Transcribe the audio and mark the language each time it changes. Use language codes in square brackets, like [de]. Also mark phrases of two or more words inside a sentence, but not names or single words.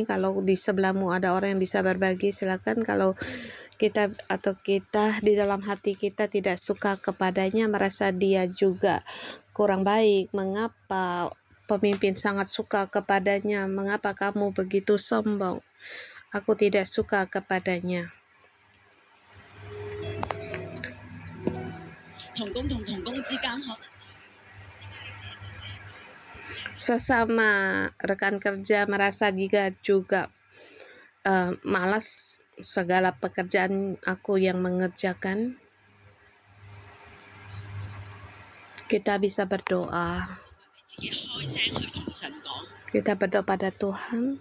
[id] Kalau di sebelahmu ada orang yang bisa berbagi, silakan. Kalau kita di dalam hati kita tidak suka kepadanya, merasa dia juga kurang baik, mengapa pemimpin sangat suka kepadanya, mengapa kamu begitu sombong, aku tidak suka kepadanya. [yue] 同工同同工之間可能 [id] sesama rekan kerja merasa juga malas segala pekerjaan aku yang mengerjakan, kita bisa berdoa. [yue] 自己開聲去同神講， [id] Kita berdoa pada Tuhan.